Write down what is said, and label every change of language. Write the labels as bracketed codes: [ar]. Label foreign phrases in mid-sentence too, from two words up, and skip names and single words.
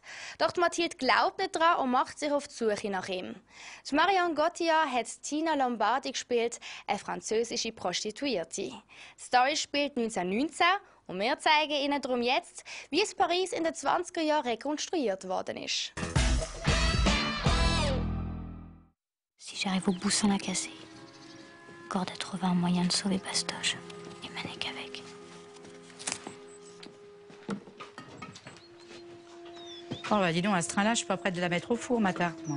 [de] Doch die Mathilde glaubt nicht daran und macht sich auf die Suche nach ihm. Die Marion Cotillard hat Tina Lombardi gespielt, eine französische Prostituierte. Die Story spielt 1919 und wir zeigen Ihnen darum jetzt, wie es Paris in den 20er Jahren rekonstruiert worden ist. [fr] Si j'arrive au bout sans la casser, Corde a trouvé un moyen de sauver Bastoche. Et m'en est qu'avec. Oh bah dis donc, à ce train-là, je suis pas prête de la mettre au four, ma tarte, moi.